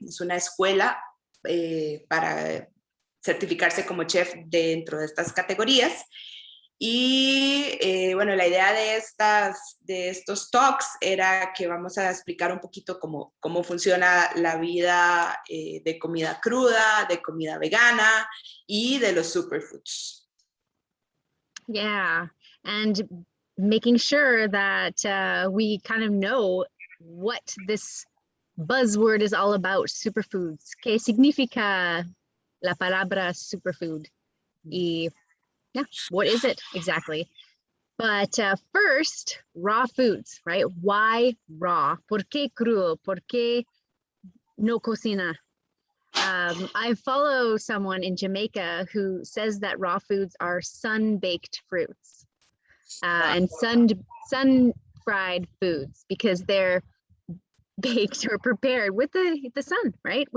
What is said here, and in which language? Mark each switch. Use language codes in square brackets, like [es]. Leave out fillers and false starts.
[es] Es una escuela para certificarse como chef dentro de estas categorías. Y bueno, la idea de estos talks era que vamos a explicar un poquito cómo funciona la vida de comida cruda, de comida vegana y de los superfoods. [en] Yeah, and making sure that we kind of know what this buzzword is all about, superfoods. [es] ¿Qué significa la palabra superfood? [en] Y yeah, what is it exactly? But first, raw foods, right? Why raw? [es] ¿Por qué crudo? ¿Por qué no cocina? [en] I follow someone in Jamaica who says that raw foods are sun-baked fruits and sun-fried foods because they're baked or prepared with the sun, right?